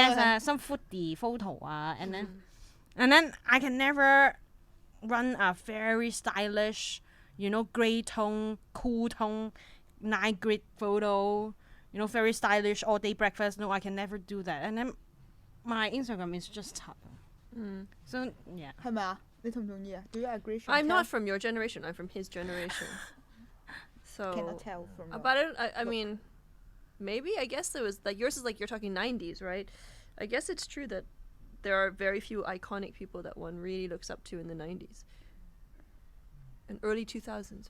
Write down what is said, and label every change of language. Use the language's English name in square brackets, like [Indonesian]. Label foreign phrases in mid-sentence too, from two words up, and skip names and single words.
[English] yes, some foodie photo and then I can never run a very stylish, gray tone, cool tone, night grid photo, very stylish all day breakfast. No, I can never do that. And then my Instagram is just tough. So yeah. [Cantonese] 係咪啊？你同唔同意啊 ？ [English] Do you agree? I'm not from your generation. I'm from his generation. So Cannot tell from. But I mean, maybe I guess there was like yours is like you're talking 90s, right? I guess it's true that there are very few iconic people that one really looks up to in the 90s and early 2000s.